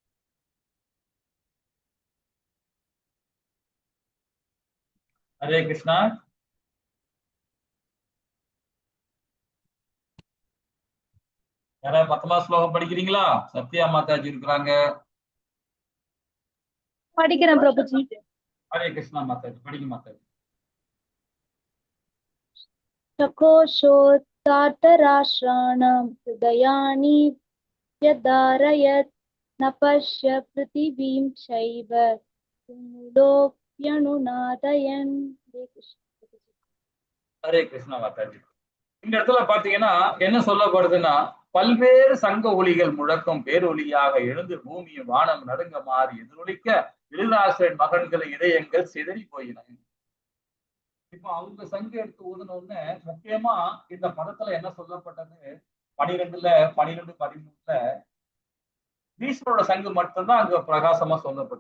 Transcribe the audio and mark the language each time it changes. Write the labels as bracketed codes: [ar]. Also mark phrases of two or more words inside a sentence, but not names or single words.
[ta] ஹரே கிருஷ்ணா. யாராவது 19வது ஸ்லோகம் படிக்கிறீங்களா? சத்யா மாதாஜி இருக்கிறாங்க. படிக்கிறேன் பிரபுஜி. ஹரே கிருஷ்ணா மாதாஜி, படிக்க மாதாஜி. [sa] सकोशोत्तातराश्राणां हृदयानि व्यदारयत् न पश्य पृथिवीं चैव तुमुलोऽप्यनुनादयन्. [ta] ஹரே கிருஷ்ணா மாதாஜி. இந்த இடத்துல பாத்தீங்கன்னா என்ன சொல்லப்படுதுன்னா, பல்வேறு சங்க ஒலிகள் முழக்கம் பேரொலியாக எழுந்து பூமியும் வானம் நடுங்க மாறி எதிரொலிக்க திருநாசன் மகன்களை இதயங்கள் சிதறி போயின. இப்போ அவங்க சங்கு எடுத்து ஊதுனோன்னு முக்கியமா இந்த படத்துல என்ன சொல்லப்பட்டது, 12 13 பீஷ்மரோட சங்கு மட்டும்தான் அங்க பிரகாசமா சொல்லப்பட்டது.